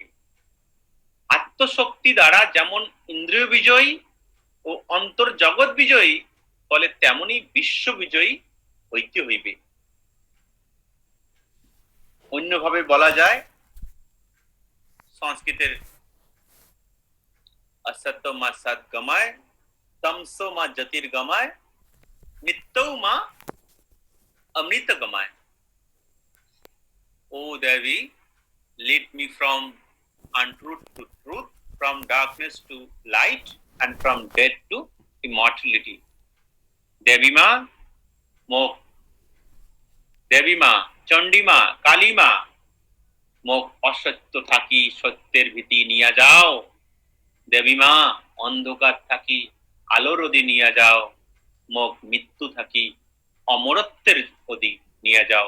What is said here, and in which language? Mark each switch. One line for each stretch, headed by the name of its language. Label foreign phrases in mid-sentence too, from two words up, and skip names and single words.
Bangla: আত্মশক্তি দ্বারা যেমন ইন্দ্রিয় বিজয়ী ও অন্তর জগৎ বিজয়ী, ফলে তেমনি বিশ্ব বিজয়ী হইতে হইবে। অন্যভাবে বলা যায়, সংস্কৃতের
Sanskrit: असत्य मा सत गमाय, तमसो मा ज्योतिर गमाय, नित्यो मा अमृत गमाय।
English: O Devi, lead me from untruth to truth, from darkness to light, and from death to immortality.
Rangpuri: Devi Ma, মোক দেবী মা, চণ্ডী মা, কালী মা, মোক অসত্য থাকি সত্যের ভীতি নিয়ে যাও। দেবী মা, অন্ধকার থাকি আলো রোদে নিয়ে যাও। মোক মৃত্যু থাকি অমরত্বের অধি নিয়ে যাও।